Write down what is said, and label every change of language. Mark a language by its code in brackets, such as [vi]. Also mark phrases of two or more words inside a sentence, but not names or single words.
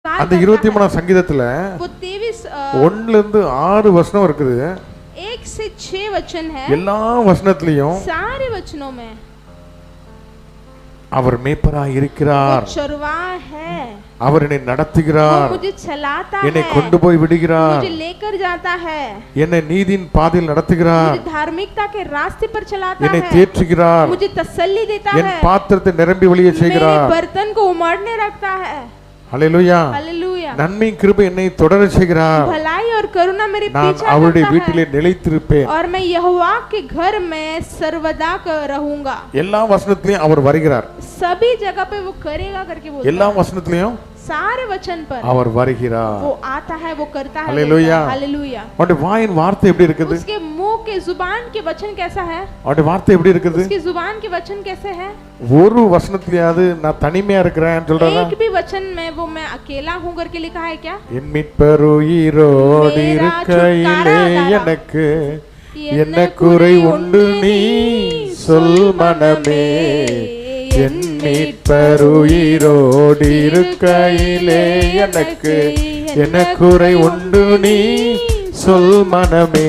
[ta] அந்த 23ஆம் சங்கீதத்துல 1ல இருந்து 6 வசனம் இருக்குது. [hi] 1 से 6 वचन है. [ta] எல்லா வசனத்திலயும் [hi] सारे वचनों में [ta] அவர் மேய்ப்பராய் இருக்கிறார், [hi] चरवाहा है, [ta] அவர் என்னை நடத்துகிறார், [hi] मुझे चलाता [ta] என்னை [hi] है, [ta] கொண்டு போய் விடுகிறார், [hi] मुझे लेकर जाता है, [ta] என்னை நீதியின் பாதையில் நடத்துகிறார், [hi] मुझे धार्मिकता के रास्ते पर चलाता [ta] என்னை [hi] है, [ta] தேற்றுகிறார், [hi] मुझे तसल्ली देता [ta] என் [hi] है, [ta] பாத்திரத்தை நிரம்பி வழிய செய்கிறார். [hi] मेरे बर्तन को उमड़ने रखता है. [ta] ஹல்லேலூயா. [hi] हालेलुया. [ta] நன்மை கிருபை என்னை தொடர செய்கிறார். [hi] भलाई और करुणा मेरे [ta] நான் [hi] पीछे [ta] அவருடைய [hi] करता [ta] வீட்டிலே [hi] है [ta] நிலைத்திருப்பேன். [hi] और मैं यहोवा के घर में सर्वदा रहूंगा. [ta] எல்லா வசனத்திலயும் அவர் வருகிறார். [hi] सभी जगह पे वो करेगा करके बोलता [ta] எல்லா [hi] है. [ta] வசனத்திலயும் [hi] सारे वचन पर [ta] அவர் வருகிறார். [hi] वो आता है, वो करता है. हालेलुया. हालेलुया. [ta] அவருடைய வாயின் வார்த்தை எப்படி இருக்குது? [hi] उसके मुंह के जुबान के वचन कैसा है? [ta] அவருடைய வார்த்தை எப்படி இருக்குது? [hi] उसकी जुबान के वचन कैसे है? [ta] ஒரு வசனத்திலயாவது நான் தனிமையா இருக்கிறேன் சொல்றாரா? [hi] एक भी वचन में वो मैं अकेला हूं करके लिखा है क्या? [ta] என் மீட்பர் உயிரோடு இருக்கையிலே எனக்கு என்ன குறை உண்டு நீ சொல் மனமே. என் மீட்பர் உயிரோடு இருக்கையிலே எனக்கு என்ன குறை உண்டு நீ சொல் மனமே.